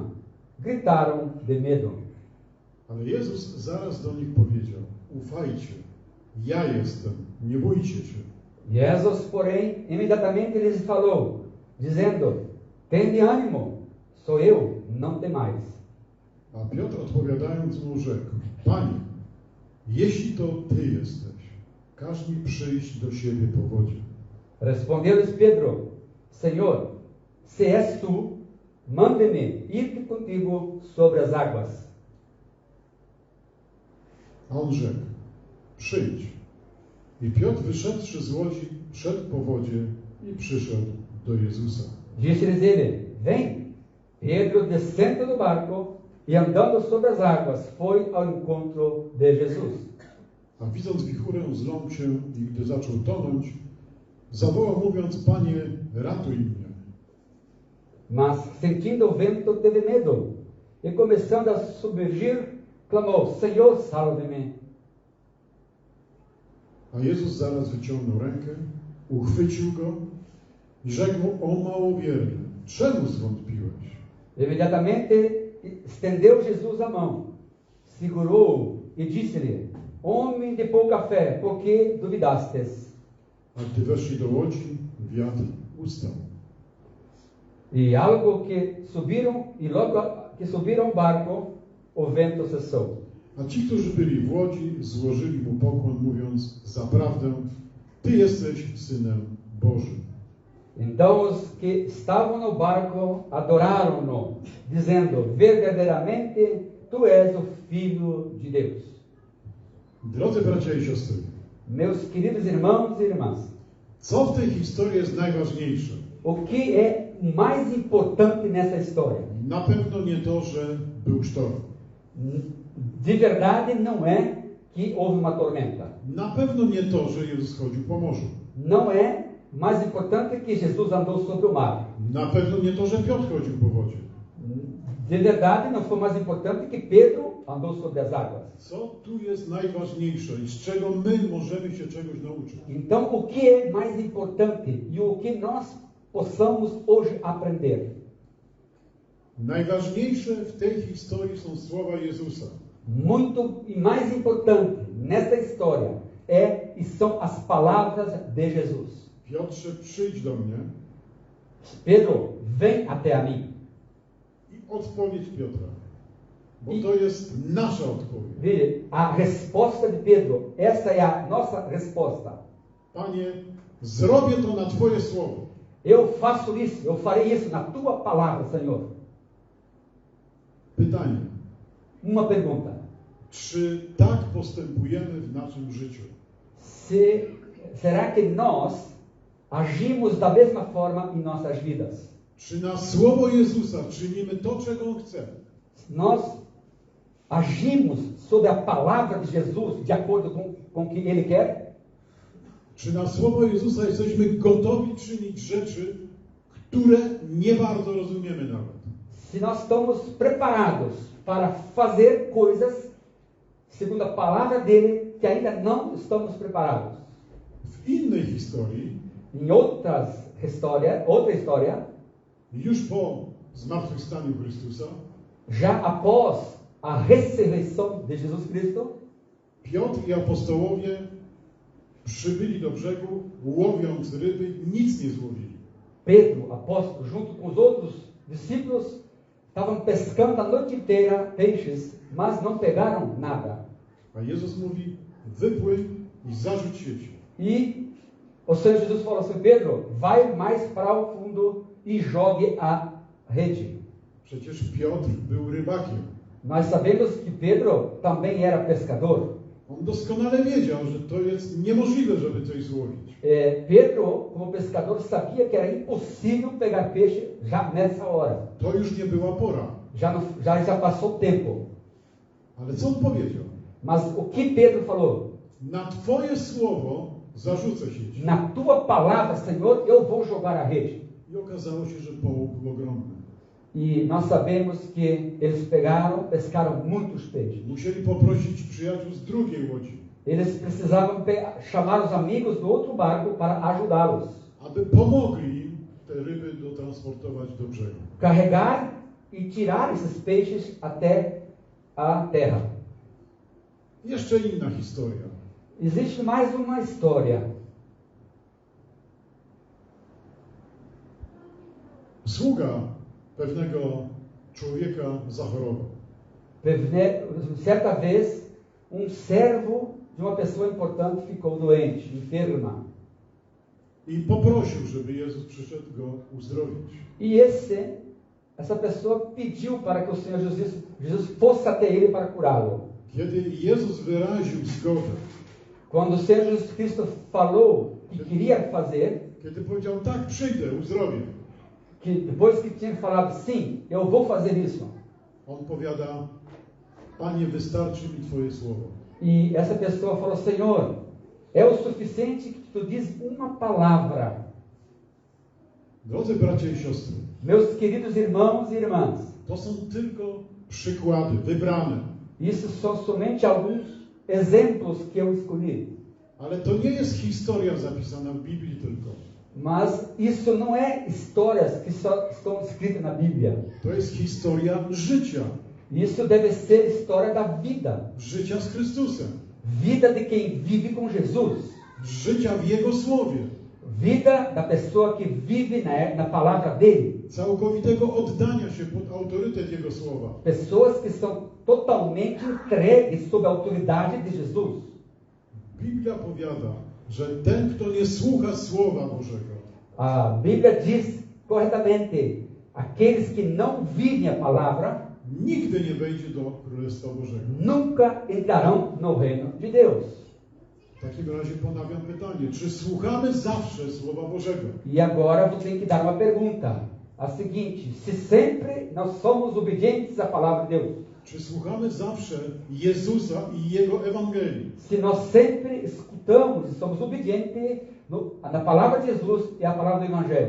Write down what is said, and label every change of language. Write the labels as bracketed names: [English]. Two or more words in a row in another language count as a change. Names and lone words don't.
[Portuguese] Gritaram de medo. [Polish] Ale Jezus zaraz do nich powiedział: ufajcie, ja jestem, nie bójcie się. [Portuguese] Jesus, porém, imediatamente lhes falou, dizendo: tende ânimo, sou eu, não temais. [Polish] A Piotr odpowiadając mu rzekł: Panie, jeśli to Ty jesteś, każ mi przyjść do siebie po wodzie. [Portuguese] Respondeu-lhes Pedro: Senhor, se és tu, manda-me ir contigo sobre as águas. [Polish] A on rzekł: przyjdź. I Piotr, wyszedłszy z łodzi, szedł po wodzie i przyszedł do Jezusa. [Portuguese] Disse-lhes ele: vem. Pedro, descendo do barco e andando sobre as águas, foi ao encontro de Jesus. [Polish] A widząc wichurę, zląkł się i gdy zaczął tonąć, zawołał mówiąc: Panie, ratuj mnie. [Portuguese] Mas, sentindo o vento, teve medo e, começando a submergir, clamou: Senhor, salve-me. [Polish] A Jezus zaraz wyciągnął rękę, uchwycił go i rzekł mu: o małowierny, czemu zwątpiłeś? [Portuguese] Imediatamente estendeu Jesus a mão, segurou-o e disse-lhe: Homem de pouca fé, por que duvidastes? [Polish] A gdy weszli do łodzi, wiatr ustał. [Portuguese] Logo que subiram ao barco, o vento cessou. [Polish] A ci, którzy byli w łodzi, złożyli mu pokłon, mówiąc: zaprawdę, Ty jesteś Synem Bożym. [Portuguese] Então os que estavam no barco adoraram-no, dizendo: verdadeiramente tu és o Filho de Deus. [Polish] Drodzy bracia i siostry, [Portuguese] Meus queridos irmãos e irmãs, [Polish] co w tej historii jest najważniejsze? [Portuguese] o que é o mais importante nessa história? [Polish] Na pewno nie to, że był sztorm. [Portuguese] De verdade, não é que houve uma tormenta. [Polish] Na pewno nie to, że Jezus chodził po morzu. [Portuguese] Não é mais importante que Jesus andou sobre o mar. [Polish] Na pewno nie to, że Piotr chodził po wodzie. [Portuguese] De verdade, não foi mais importante que Pedro andou sobre as águas. [Polish] Co tu jest najważniejsze i z czego my możemy się czegoś nauczyć? [Portuguese] Então, o que é mais importante e o que nós possamos hoje aprender? [Polish] Najważniejsze w tej historii są słowa Jezusa. [Portuguese] Muito e mais importante nesta história e são as palavras de Jesus. [Polish] Piotrze, przyjdź do mnie. [Portuguese] Pedro, vem até a mim. [Polish] I odpowiedź Piotra. Bo to jest nasza odpowiedź. [Portuguese] Veja, a resposta de Pedro, essa é a nossa resposta. [Polish] Panie, zrobię to na Twoje słowo. [Portuguese] Eu faço isso, eu farei isso na tua palavra, Senhor. [Polish] Pytanie. [Portuguese] Uma pergunta. [Polish] Czy tak postępujemy w naszym życiu? [Portuguese] Será que nós agimos da mesma forma em nossas vidas? [Polish] Czy na słowo Jezusa czynimy to, czego On chce? [Portuguese] Nós agimos sobre a palavra de Jesus de acordo com o que Ele quer? [Polish] Czy na słowo Jezusa jesteśmy gotowi czynić rzeczy, które nie bardzo rozumiemy nawet? [Portuguese] Se nós estamos preparados para fazer coisas segundo a palavra dele que ainda não estamos preparados. [Polish] W innej historii, [Portuguese] Em outra história, [Polish] już po zmartwychwstaniu Chrystusa, [Portuguese] já após a ressurreição de Jesus Cristo, [Polish] Piotr i apostołowie przybyli do brzegu, łowiąc ryby, nic nie złowili. [Portuguese] Pedro, apóstolo, junto com os outros discípulos, estavam pescando a noite inteira peixes, mas não pegaram nada. [Polish] A Jezus mówi, wypłyń i zarzuć sieci. [Portuguese] E o Senhor Jesus falou assim: Pedro, vai mais para o fundo e jogue a rede. [Polish] Przecież Piotr był rybakiem. [Portuguese] Nós sabemos que Pedro também era pescador. [Polish] On doskonale wiedział, że to jest niemożliwe, żeby coś złowić. [Portuguese] Pedro, como pescador, sabia que era impossível pegar peixe já nessa hora. [Polish] To już nie była pora. [Portuguese] Já passou o tempo. [Polish] Ale co on powiedział? [Portuguese] Mas o que Pedro falou? [Polish] Na Twoje słowo zarzucę sieć. [Portuguese] Na tua palavra, Senhor, eu vou jogar a rede. [Polish] I okazało się, że połów był ogromny. [Portuguese] E nós sabemos que eles pescaram muitos peixes. [Polish] Musieli poprosić przyjaciół z drugiej łodzi, [Portuguese] Eles precisavam chamar os amigos do outro barco para ajudá-los. [Polish] aby pomogli im te ryby dotransportować do brzegu. [Portuguese] Carregar e tirar esses peixes até a terra. [Polish] Jeszcze inna historia. [Portuguese] Existe mais uma história. [Polish] Sługa pewnego człowieka zachorował. [Portuguese] Certa vez, servo de uma pessoa importante ficou doente, enferma. [Polish] I poprosił, żeby Jezus przyszedł go uzdrowić. [Portuguese] E essa pessoa pediu para que o Senhor Jesus fosse até ele para curá-lo. [Polish] Kiedy Jezus wyraził zgodę, [Portuguese] Quando o Senhor Jesus Cristo falou que queria fazer, [Polish] kiedy powiedział, tak, przyjdę, uzdrowię, [Portuguese] que depois que tinha falado, sim, eu vou fazer isso. [Polish] on powiada, Panie, wystarczy mi Twoje słowo. [Portuguese] E essa pessoa falou, Senhor, é o suficiente que tu diz uma palavra. [Polish] Drodzy bracia i siostry, [Portuguese] Meus queridos irmãos e irmãs, [Polish] to są tylko przykłady, wybrane. [Portuguese] isso são somente alguns exemplos que eu escolhi. [Polish] Ale to nie jest historia zapisana w Biblii tylko. [Portuguese] Mas isso não é histórias que só estão escritas na Bíblia. [Polish] To jest historia życia. [Portuguese] Isso deve ser história da vida. [Polish] Życia z Chrystusem. [Portuguese] Vida de quem vive com Jesus. [Polish] Życia w Jego Słowie. [Portuguese] Vida da pessoa que vive na palavra dele. [Polish] Całkowitego oddania się pod autorytet Jego Słowa. [Portuguese] Pessoas que são totalmente entregues sob a autoridade de Jesus. [Polish] Biblia powiada, że ten, kto nie słucha Słowa Bożego, [Portuguese] A Bíblia diz corretamente, aqueles que não vivem a palavra, [Polish] nigdy nie wejdzie do Królestwa Bożego. [Portuguese] nunca entrarão no reino de Deus. [Polish] W takim razie ponawiam pytanie, czy słuchamy zawsze Słowa Bożego? [Portuguese] E agora vou ter que dar uma pergunta. a seguinte: se sempre nós somos obedientes à palavra de Deus, [Polish] Czy słuchamy zawsze Jezusa i Jego Ewangelii? [Portuguese] se nós sempre escutamos e somos obedientes na palavra de Jesus e à palavra do Evangelho,